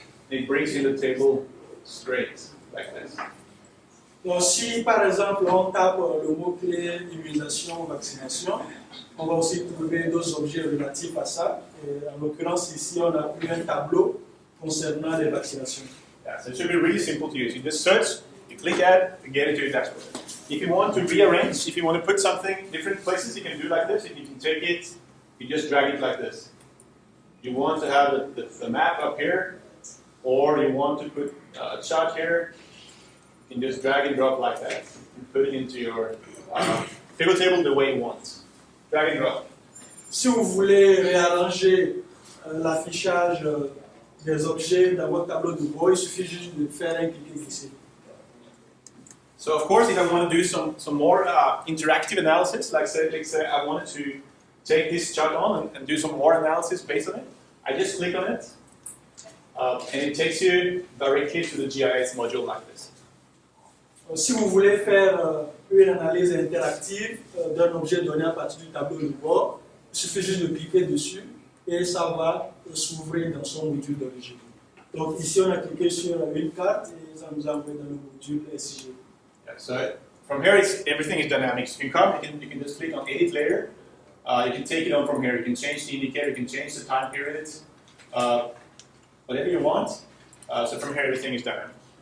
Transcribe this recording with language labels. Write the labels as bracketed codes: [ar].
[en] It brings in the table straight, like this. [fr] Donc si par exemple on tape le mot-clé immunisation ou vaccination, on va aussi trouver d'autres objets relatifs à ça. Et en l'occurrence ici on a pris un tableau concernant les vaccinations. [en] Yeah, so it should be really simple to use. You just search, you click add, you get into your dashboard. If you want to rearrange, if you want to put something different places, you can do like this. If you can take it, you just drag it like this. You want to have the map up here, or you want to put a chart here, you can just drag and drop like that and put it into your pivot table the way you want. Drag and drop. [fr] Si vous voulez réarranger l'affichage des objets dans votre tableau de bord, il suffit juste de faire un clic-glisser. [en] So of course, if I want to do some more interactive analysis, like say I wanted to take this chart on and do some more analysis based on it, I just click on it, and it takes you directly to the GIS module like this. [fr] Si vous voulez faire une analyse interactive d'un objet donné à partir du tableau de bord, il suffit juste de cliquer dessus et ça va s'ouvrir dans son module d'origine. Donc ici, on a cliqué sur une carte et ça nous a envoyé dans le module SIG. [en] Yeah, so from here, everything is dynamic. So you can just click on Edit Layer. You can take it on from here. You can change the indicator. You can change the time period. Whatever you want. So from here, everything is dynamic.